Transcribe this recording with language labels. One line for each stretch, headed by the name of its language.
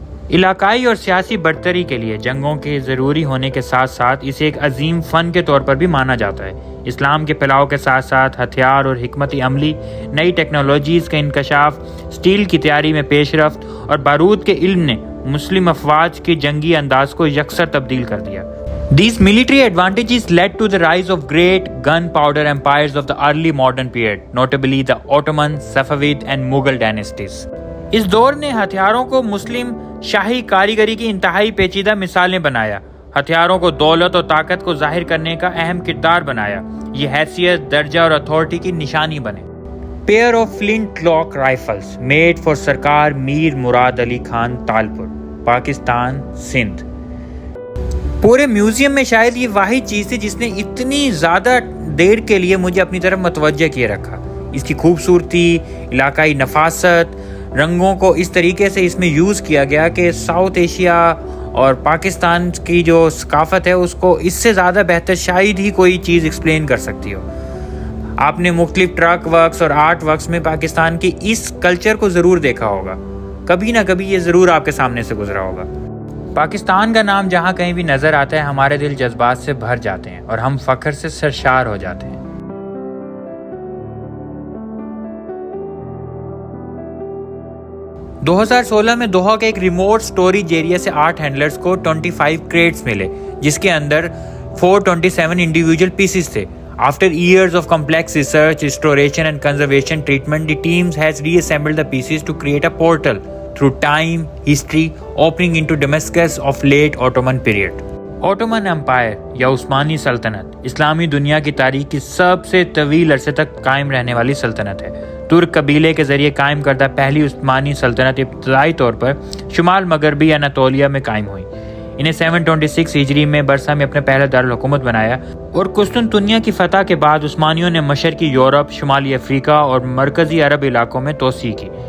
Urdu: علاقائی اور سیاسی برتری کے لیے جنگوں کے ضروری ہونے کے ساتھ ساتھ اسے ایک عظیم فن کے طور پر بھی مانا جاتا ہے. اسلام کے پھیلاؤ کے ساتھ ساتھ ہتھیار اور حکمت عملی، نئی ٹیکنالوجیز کا انکشاف، سٹیل کی تیاری میں پیش رفت اور بارود کے علم نے مسلم افواج کے جنگی انداز کو یکسر تبدیل کر دیا.
English: These military advantages led to the rise of great gunpowder empires of the early modern period, notably the Ottoman, Safavid and Mughal dynasties.
Urdu: اس دور نے ہتھیاروں کو مسلم شاہی کاریگری کی انتہائی پیچیدہ مثالیں بنایا. ہتھیاروں کو دولت اور طاقت کو ظاہر کرنے کا اہم کردار بنایا. یہ حیثیت، درجہ اور اتھارٹی کی نشانی بنے.
English: pair of flintlock rifles made for Sarkar Mir Murad Ali Khan Talpur, Pakistan Sindh.
Urdu: پورے میوزیم میں شاید یہ واحد چیز تھی جس نے اتنی زیادہ دیر کے لیے مجھے اپنی طرف متوجہ کیے رکھا. اس کی خوبصورتی، علاقائی نفاست، رنگوں کو اس طریقے سے اس میں یوز کیا گیا کہ ساؤتھ ایشیا اور پاکستان کی جو ثقافت ہے اس کو اس سے زیادہ بہتر شاید ہی کوئی چیز ایکسپلین کر سکتی ہو. آپ نے مختلف ٹرک ورکس اور آرٹ ورکس میں پاکستان کی اس کلچر کو ضرور دیکھا ہوگا. کبھی نہ کبھی یہ ضرور آپ کے سامنے سے گزرا ہوگا. پاکستان کا نام جہاں کہیں بھی نظر آتا ہے ہمارے دل جذبات سے بھر جاتے ہیں اور ہم فخر سے سرشار ہو جاتے ہیں. دو 2016 میں دوحہ کے ایک ریموٹ سٹوریج ایریا سے آرٹ ہینڈلرز کو 25 کریٹس ملے جس کے اندر 427 انڈیویجول پیسز تھے.
English: After years of complex research, restoration and conservation treatment, the team has reassembled the pieces to create a portal through time, history, opening into Damascus of late Ottoman period.
Urdu: Ottoman Empire یا عثمانی سلطنت اسلامی دنیا کی تاریخ کی سب سے طویل عرصے تک قائم رہنے والی سلطنت ہے. ترک قبیلے کے ذریعے قائم کردہ پہلی عثمانی سلطنت ابتدائی طور پر شمال مغربی اناطولیہ میں قائم ہوئی. انہیں 726 ہجری میں برسا میں اپنا پہلا دارالحکومت بنایا اور قسطنطنیہ کی فتح کے بعد عثمانیوں نے مشرقی یورپ، شمالی افریقہ اور مرکزی عرب علاقوں میں توسیع کی.